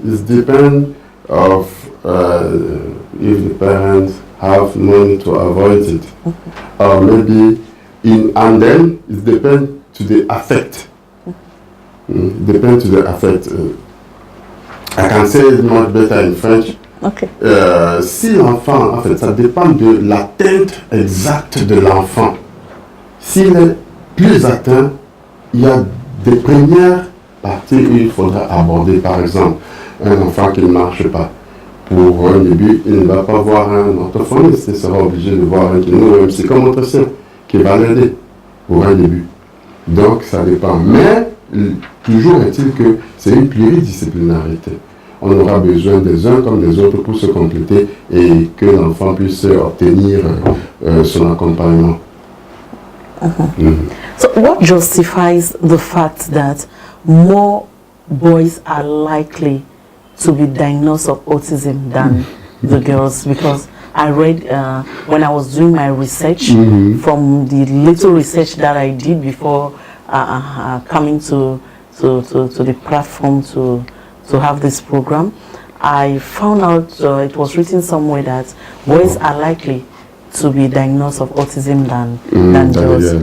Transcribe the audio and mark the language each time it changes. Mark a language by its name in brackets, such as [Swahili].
[English] It depends of if the parents have money to avoid it. Or maybe, and then it depends to the affect. Depends to the affect. I can say it much better in French. Okay. [French] Si l'enfant, en fait, ça dépend de l'atteinte exacte de l'enfant. S'il est plus atteint, il y a des premières parties où il faudra aborder. Par exemple, un enfant qui ne marche pas. Pour un début, il ne va pas voir un orthophoniste, il sera obligé de voir un kiné ou un psychomotricien qui va l'aider pour un début. Donc, ça dépend. Mais, toujours est-il que c'est une pluridisciplinarité. On aura besoin des uns comme des autres pour se compléter et que l'enfant puisse obtenir son accompagnement. [English] So what justifies the fact that more boys are likely to be diagnosed of autism than the girls? Because I read when I was doing my research, from the little research that I did before coming to the platform to have this program, I found out it was written somewhere that boys are likely to be diagnosed of autism than girls.